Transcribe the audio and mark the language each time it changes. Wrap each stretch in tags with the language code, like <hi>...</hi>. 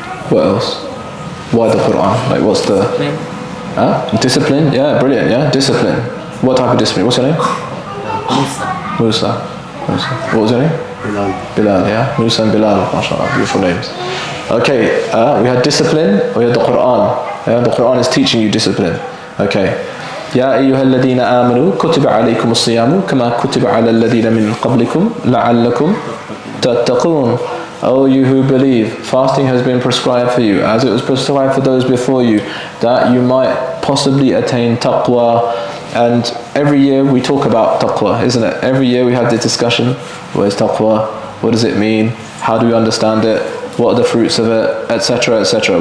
<en>What else? Why the Quran? Like, what's the... Discipline, yeah, brilliant, yeah, discipline. What type of discipline? What's your name? Musa. What was your name? Bilal, yeah, Musa and Bilal, mashallah, beautiful names. Okay, we had discipline, we had the Quran. Yeah, the Quran is teaching you discipline. Okay.</en> <ar>يا أيها الذين آمنوا كتب عليكم الصيام كما كتب على الذين من قبلكم لعلكم تتقون.</ar> <en>O you who believe, fasting has been prescribed for you as it was prescribed for those before you, that you might possibly attain taqwa. And every year we talk about taqwa, isn't it? Every year we have this discussion. What is taqwa? What does it mean? How do we understand it? What are the fruits of it? Etc. etc.</en>